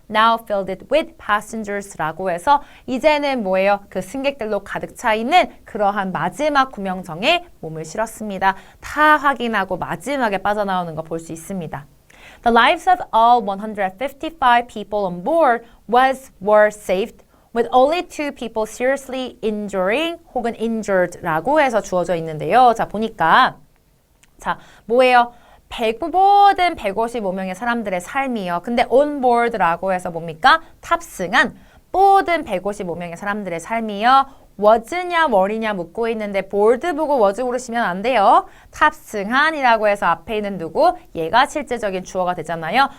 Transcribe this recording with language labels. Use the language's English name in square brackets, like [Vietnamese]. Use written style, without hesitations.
[English] Now filled it with passengers [Korean] 라고 해서 이제는 뭐예요? 그 승객들로 가득 차 있는 그러한 마지막 구명정에 몸을 실었습니다. 다 확인하고 마지막에 빠져나오는 거 볼 수 있습니다. [English] The lives of all 155 people on board were saved with only 2 people seriously injuring [Korean] 혹은 [English] injured [Korean] 라고 해서 주어져 있는데요. 자, 보니까 자, 뭐예요? 모든 155명의 사람들의 삶이요. 근데 on board라고 해서 뭡니까? 탑승한 모든 155명의 사람들의 삶이요. was냐 were냐 묻고 있는데 board 보고 was 고르시면 안 돼요. 탑승한이라고 해서 앞에 있는 누구? 얘가 실제적인 주어가 되잖아요.